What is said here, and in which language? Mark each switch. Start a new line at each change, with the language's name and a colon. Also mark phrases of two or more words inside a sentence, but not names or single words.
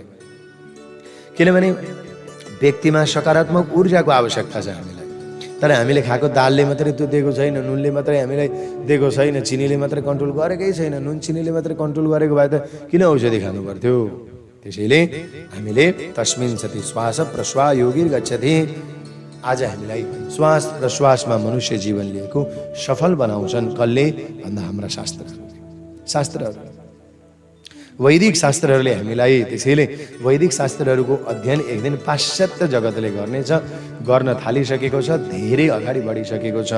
Nepali: किनभने व्यक्तिमा सकारात्मक ऊर्जाको आवश्यकता छ हामीलाई। तर हामीले खाएको दालले मात्रै त्यो दिएको छैन, नुनले मात्रै हामीलाई दिएको छैन, चिनीले मात्रै कन्ट्रोल गरेकै छैन। नुन चिनीले मात्रै कन्ट्रोल गरेको भए त किन औषधि खानु पर्थ्यो? त्यसैले हामीले
Sanskrit: तस्मिन् सति श्वास प्रश्वास योगिर गच्छति।
Nepali: आज हामीलाई श्वास प्रश्वासमा मनुष्य जीवन लिएको सफल बनाउँछन् कसले भन्दा हाम्रा शास्त्रहरू, वैदिक शास्त्रहरूले हामीलाई। त्यसैले वैदिक शास्त्रहरूको अध्ययन एक दिन पाश्चात्य जगतले गर्न थालिसकेको छ, धेरै अगाडि बढिसकेको छ।